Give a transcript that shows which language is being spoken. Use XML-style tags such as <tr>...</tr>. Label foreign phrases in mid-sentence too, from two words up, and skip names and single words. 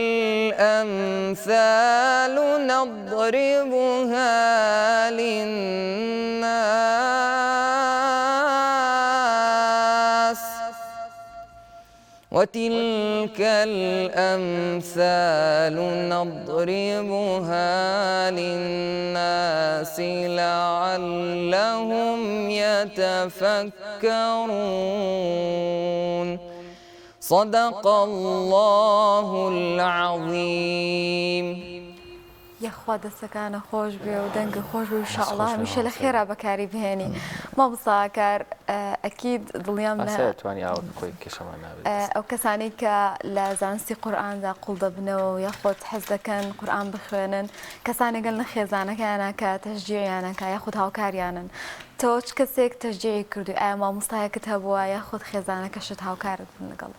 <ar>الأمثال نضربها للناس وتلك الأمثال نضربها للناس لعلهم يتفكرون صدق الله العظيم.</ar> <ckb>یاخوا دەستەکانە خۆش بێ و دەنگە خۆش بێ انشاءالله هەمیشە لە خێرا بەکاری بهێنی. مامۆستاکار ئەکید دڵیام ئەو کەسانی کە لە زانستی قورئاندا قوڵ دەبنەوە و یاخۆت حەز دەکەن قورئان بخوێنن کەسانێگەل لە خێزانەکەیانە کە تەشجیعیانەکە یاخود هاوکاریانن تۆ چ کەسێک تەشجیعی کردووی ئایا مامۆستایەکت هەبووە یاخود خێزانەکەشت هاوکارت بن لەگەڵ؟</ckb>